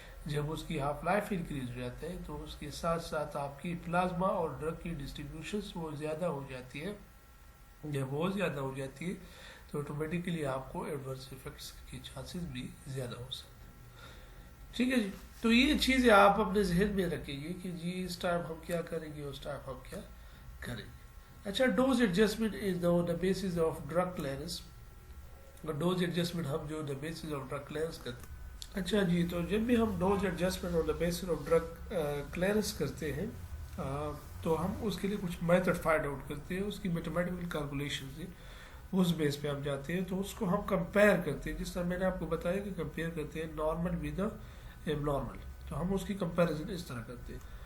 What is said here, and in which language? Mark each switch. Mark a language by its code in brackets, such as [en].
[ur] جب اس کی half life increase ہو جاتا ہے تو اس کے ساتھ ساتھ آپ کی پلازما اور ڈرگ کی ڈسٹریبیوشنس وہ زیادہ ہو جاتی ہے. جب وہ زیادہ ہو جاتی ہے تو آٹومیٹکلی آپ کو ایڈورس افیکٹس کے چانسز بھی زیادہ ہو سکتے ہیں. ٹھیک ہے جی, تو یہ چیزیں آپ اپنے ذہن میں رکھیں گے کہ جی اس ٹائم ہم کیا کریں گے, اس ٹائم ہم کیا کریں گے. [en] اچھا, dose adjustment is the basis of drug clearance. [ur] Dose adjustment ہم جو the basis of drug clearance کرتے ہیں. اچھا جی, تو جب بھی ہم [en] dose adjustment on the basis of drug clearance [ur] کرتے ہیں تو ہم اس کے لیے کچھ میتھڈ فائنڈ آؤٹ کرتے ہیں. اس کی میتھمیٹیکل کیلکولیشن سے اس بیس پہ ہم جاتے ہیں, تو اس کو ہم کمپیئر کرتے ہیں. جس طرح میں نے آپ کو بتایا کہ کمپیئر کرتے ہیں [en] normal with abnormal, [ur] تو ہم اس کی کمپیریزن اس طرح کرتے ہیں.